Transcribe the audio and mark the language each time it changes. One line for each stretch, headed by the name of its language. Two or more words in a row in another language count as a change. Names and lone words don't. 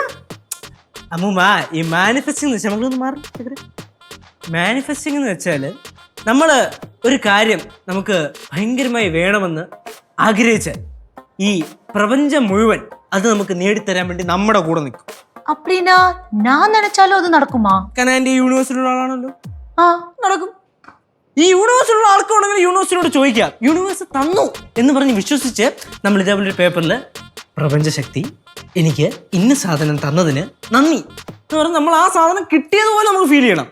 Malayalam: അമ്മൂമ്മ, ഈ മാനിഫെസ്റ്റിംഗ് മാനിഫെസ്റ്റിംഗ് എന്ന് വെച്ചാല് നമ്മള് ഒരു കാര്യം നമുക്ക് ഭയങ്കരമായി വേണമെന്ന് ആഗ്രഹിച്ച ഈ പ്രപഞ്ചം മുഴുവൻ അത് നമുക്ക് നേടിത്തരാൻ വേണ്ടി നമ്മുടെ കൂടെ നിൽക്കും.
Tamil: அப்படினா நான் நினைச்சாலும் அது நடக்குமா?
Malayalam: കനാന്റെ യൂണിവേഴ്സിലുള്ള ആളാണല്ലോ. നടക്കും. ഈ യൂണിവേഴ്സിലുള്ള ആൾക്കുണ്ടെങ്കിൽ യൂണിവേഴ്സിനോട് ചോദിക്കാം. യൂണിവേഴ്സ് തന്നു എന്ന് പറഞ്ഞ് വിശ്വസിച്ച് നമ്മൾ ഇതേപോലെ പേപ്പറിൽ പ്രപഞ്ചശക്തി എനിക്ക് ഇന്ന സാധനം തന്നതിന് നന്ദി എന്ന് പറഞ്ഞ് നമ്മൾ ആ സാധനം കിട്ടിയതുപോലെ നമുക്ക് ഫീൽ ചെയ്യണം.